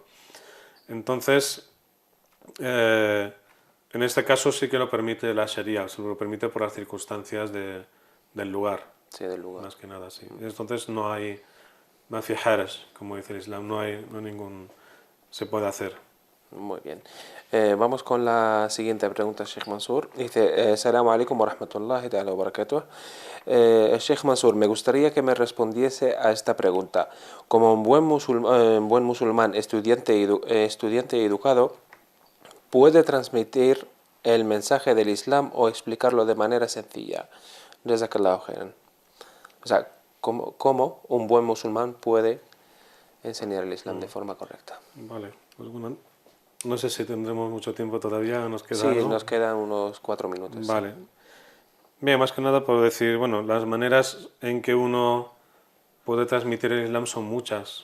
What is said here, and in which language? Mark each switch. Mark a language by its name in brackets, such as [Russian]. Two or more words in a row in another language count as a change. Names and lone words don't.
[Spanish] Entonces, en este caso sí que lo permite la Sharia, se lo permite por las circunstancias del lugar, Sí, del lugar. más que nada, sí. Entonces no hay haraj, como dice el Islam, no hay ningún... se puede hacer. Muy bien. Vamos con la siguiente pregunta, Sheikh Mansur. [Arabic] Dice, السلام عليكم ورحمة الله تعالى وبركاته. [Spanish] Sheikh Mansur, me gustaría que me respondiese a esta pregunta. Como un buen musulmán estudiante y educado, ¿puede transmitir el mensaje del Islam o explicarlo de manera sencilla? [Arabic] جزاك الله خيرا. [Spanish] O sea, ¿cómo un buen musulmán puede enseñar el Islam de forma correcta? Vale, pues bueno, no sé si tendremos mucho tiempo todavía, nos queda Sí, algo. nos quedan unos 4 minutos. Vale. Bien, más que nada por decir, bueno, las maneras en que uno puede transmitir el Islam son muchas.